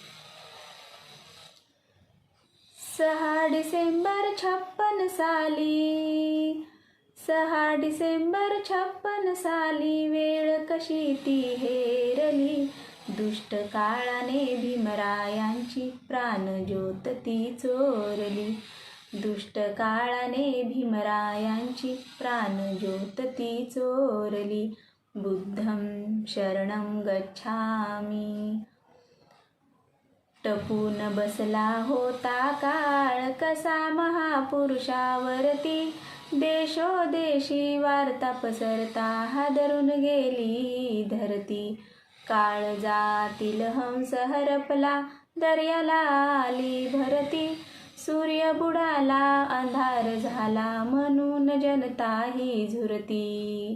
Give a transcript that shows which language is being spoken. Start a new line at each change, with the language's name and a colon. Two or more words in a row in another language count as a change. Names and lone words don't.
Marathi: 6 डिसेंबर 56 साली, 6 डिसेंबर 56 साली, वेळ कशी ती हेरली, दुष्ट काळाने भीमरायांची प्राणज्योत ती चोरली, दुष्ट काळाने भीमरायांची प्राणज्योत ती चोरली.
Pali: बुद्धं शरणं गच्छामि.
Marathi: टपून बसला होता काळ कसा महापुरुषावरती, देशोदेशी वार्ता पसरता हादरून गेली धरती. काळजातील हंस हरपला दर्याला आली भरती, सूर्य बुडाला अंधार झाला म्हणून जनता ही झुरती.